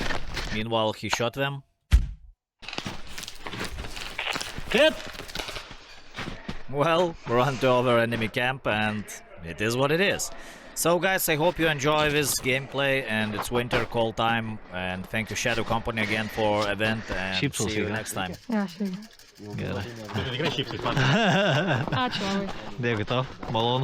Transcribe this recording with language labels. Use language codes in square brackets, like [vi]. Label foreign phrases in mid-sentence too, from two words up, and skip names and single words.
[en] Meanwhile, he shot them. Hit! Well, run to our enemy camp, and it is what it is. So guys, I hope you enjoy this gameplay, and it's winter call time, and thank you Shadow Company again for event, and [lt] Šypsos [en] see you [lt] yra. [en] next time. [lt] Ačiū. Gerai. Tai tikrai šypsai. Ačiū labai. Dėkui tau, malonu.